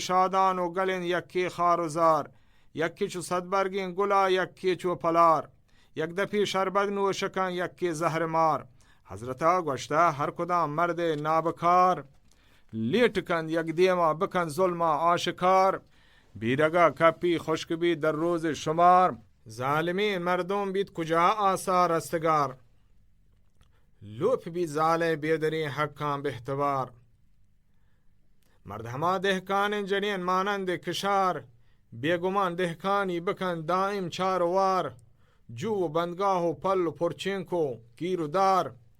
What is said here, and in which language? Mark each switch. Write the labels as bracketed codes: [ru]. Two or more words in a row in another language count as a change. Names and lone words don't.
[bal] شادان و گلین یکی خار و زار یکی چو صدبرگین گلا یکی چو پلار یک دپی شربت نو شکن یکی زهر مار حضرتا گوشته هر کدام مرد نابکار لیٹ کن یک دیما بکن ظلم آشکار بیرگا کپی خشک بید در روز شمار ظالمین مردم بید کجا آثار استگار لوپ بید ظالم بیدرین حقان بهتبار مرد هما دهکان جنین مانند کشار بیگمان دهکانی بکن دائم چار وار جو و بندگاه و پل و پرچینکو گیر و دار